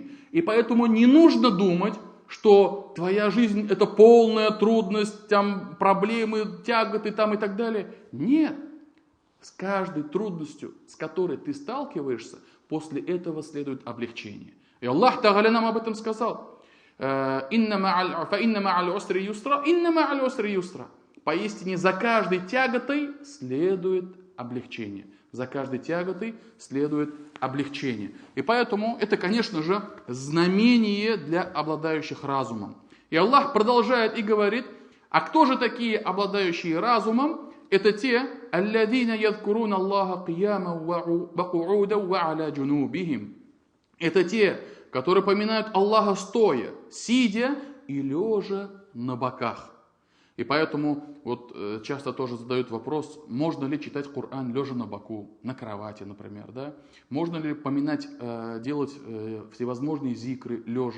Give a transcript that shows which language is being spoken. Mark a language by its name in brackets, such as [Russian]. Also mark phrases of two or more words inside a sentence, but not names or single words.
[Russian] И поэтому не нужно думать, что твоя жизнь это полная трудность, там проблемы, тяготы там и так далее. Нет. С каждой трудностью, с которой ты сталкиваешься, после этого следует облегчение. И Аллах Тааля нам об этом сказал. [Arabic] «إن مع العسر يسرا إن مع العسر يسرا». [Russian] Поистине за каждой тяготой следует облегчение. За каждой тяготой следует облегчение. И поэтому это, конечно же, знамение для обладающих разумом. И Аллах продолжает и говорит, а кто же такие обладающие разумом? Это те, [Arabic] الذين يذكرون الله قياما وقعودا وعلى جنوبهم. [Russian] Это те, которые поминают Аллаха стоя, сидя и лежа на боках. И поэтому вот часто тоже задают вопрос, можно ли читать Коран лежа на боку, на кровати, например, да? Можно ли поминать, делать всевозможные зикры лежа?